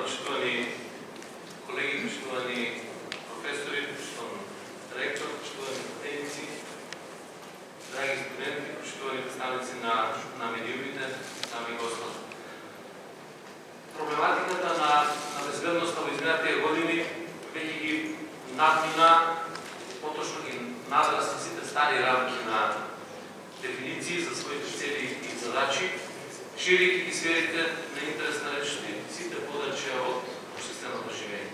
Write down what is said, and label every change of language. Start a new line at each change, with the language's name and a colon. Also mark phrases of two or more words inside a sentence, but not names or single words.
Macedonian: Поштовани колеги, поштовани професори, поштовани ректор, поштовани академици, драги студенти, поштовани претставници на медиумите, дами и господа. Проблематиката на безбедноста во изминатите години веќе ги надмина, поточно ги надрасна сите стари рамки на дефиниции за своите цели и задачи, ширејќи ги сферите на интерес на речни сите подрачја од общественото живење.